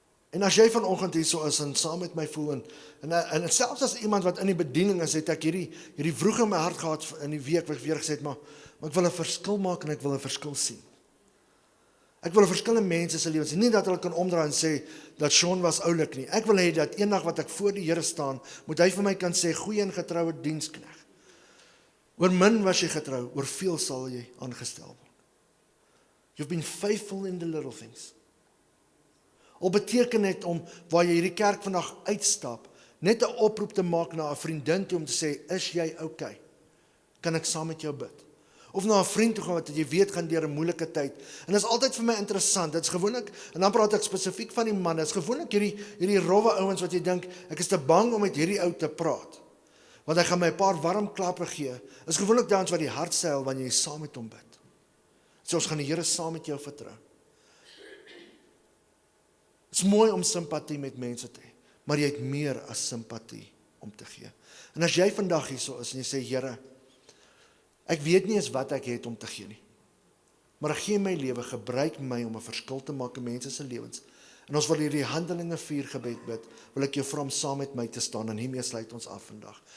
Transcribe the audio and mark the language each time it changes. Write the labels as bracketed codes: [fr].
[af] En as jy vanoggend hier so is en saam met my voel en selfs as iemand wat in die bediening is, het ek hierdie vroeg in my hart gehad in die week wat ek weer gesê het, maar ek wil 'n verskil maak en ek wil 'n verskil sien. Ek wil 'n verskil in mense se lewens, nie dat hulle kan omdraai en sê dat Sean was oulik nie. Ek wil hê dat eendag wat ek voor die Here staan, moet hy vir my kan sê, goeie en getroue dienskneg. Oor min was jy getrou, oor veel sal jy aangestel word. [en] You've been faithful in the little things. [af] Al beteken het om, waar jy hierdie kerk vandag uitstap, net 'n oproep te maak na 'n vriendin toe om te sê, is jy okay? Kan ek saam met jou bid? Of na 'n vriend toe gaan wat jy weet gaan deur 'n moeilike tyd. En dit is altyd vir my interessant. Dit is gewoonlik, en dan praat ek spesifiek van die manne, dit is gewoonlik hierdie rowwe ouens wat jy dink, ek is te bang om met hierdie ou te praat, want hy gaan my 'n paar warm klappe gee. Dit is gewoonlik dans wat die hart seil wanneer jy saam met hom bid. So ons gaan die Here saam met jou vertrou. Het is mooi om simpatie met mense te hê, maar jy het meer as simpatie om te gee. En as jy vandag hier so is en jy sê, Here, ek weet nie eens wat ek het om te gee nie, maar ek gee my lewe, gebruik my om 'n verskil te maak in mense se lewens. En ons wil hierdie Handelinge 4 gebed bid, wil ek jou vra om saam met my te staan, en hiermee sluit ons af vandag.